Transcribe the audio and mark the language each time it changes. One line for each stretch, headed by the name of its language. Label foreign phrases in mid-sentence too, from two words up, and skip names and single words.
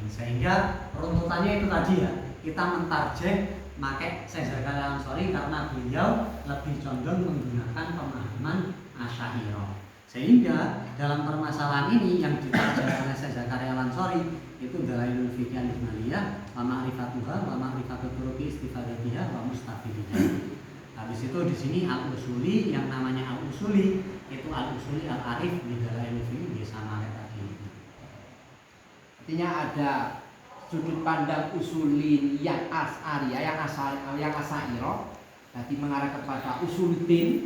Indonesian: Sehingga runtutannya itu tadi ya, kita mentarjeh pakai Syekh Zakaria Al-Ansori karena beliau lebih condong menggunakan pemahaman Asy'ariyah. Sehingga dalam permasalahan ini yang ditarjeh oleh Syekh Zakaria Al-Ansori itu
Arabic: دلائل الفقه الإجمالية ومعرفتها ومعرفة طرق استفادتها والمستفيد.
Indonesian: Habis itu di sini al-usuli, yang namanya al-usuli itu
Arabic: الأصولي العارف
Indonesian: di dalailul fiqh sama kayak tadi. Artinya ada sudut pandang usulin yang Asy'ariyah, yang Asy'ariyah tadi mengarah kepada usuluddin.